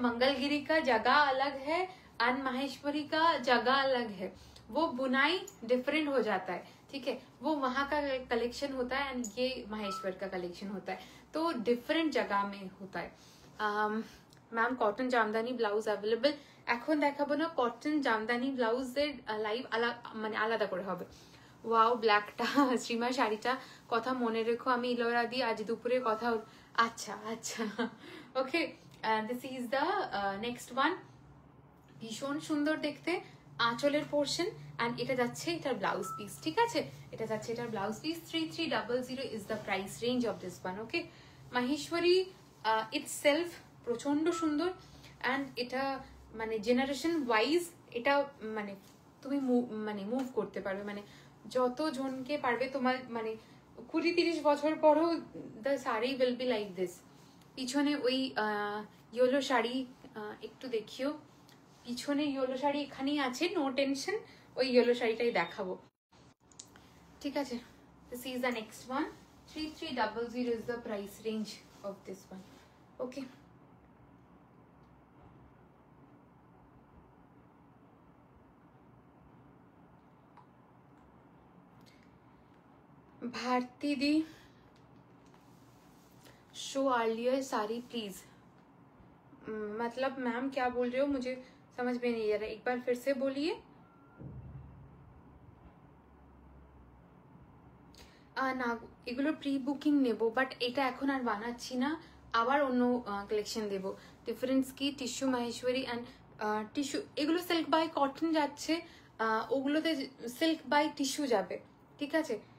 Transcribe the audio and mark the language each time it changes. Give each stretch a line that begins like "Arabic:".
Hindi: मंगलगिरी का जगह अलग है और माहेश्वरी का जगह अलग है। वो बुनाई डिफरेंट हो जाता है, ठीक है। वो वहां का कलेक्शन होता है एंड ये माहेश्वर का कलेक्शन होता है, तो डिफरेंट जगह में होता है। Ma'am cotton jamdani blouse available?
Bangla: এখন দেখাবো না কটন জামদানি ব্লাউজের লাইভ মানে আলাদা করে হবে। ওয়াও, ব্ল্যাকটা শ্রীমা শাড়িটা কথা মনে রেখো, আমি ইলোরা দি আজ দুপুরে কথা। আচ্ছা আচ্ছা,
English: Okay. This is the next one.
Bangla: ভীষণ সুন্দর দেখতে, আঁচলের পোর্শন অ্যান্ড এটা যাচ্ছে এটার ব্লাউজ পিস, ঠিক আছে। এটা যাচ্ছে এটার blouse piece.
English: 3300 is the price range of this one.
Bangla: Okay, Maheshwari itself প্রচন্ড সুন্দর অ্যান্ড এটা মানে জেনারেশন ওয়াইজ এটা মানে তুমি মানে মুভ করতে পারবে, মানে যত জনকে পারবে তোমার মানে 20-30 বছর পরও
English: The sari will be like this.
Bangla: পিছনে ওই ইয়েলো শাড়ি একটু দেখিও, পিছনে ইয়েলো শাড়ি এখানেই আছে, নো টেনশন, ওই ইয়েলো শাড়িটাই দেখাবো, ঠিক আছে।
English: This is the next one. 3300 is the price range of this one. Okay, Bharti di show earlier sari please.
Hindi: मतलब मैम क्या बोल रहे हो, मुझे समझ में नहीं आ रहा, एक बार फिर से बोलिए।
Bangla: না, এগুলো প্রি বুকিং নেব, বাট এটা এখন আর বানাচ্ছি না, আবার অন্য কালেকশন দেব। ডিফারেন্স কি, টিস্যু মাহেশ্বরী অ্যান্ড টিস্যু এগুলো সিল্ক বাই কটন যাচ্ছে, ওগুলোতে সিল্ক বাই টিস্যু যাবে, ঠিক আছে।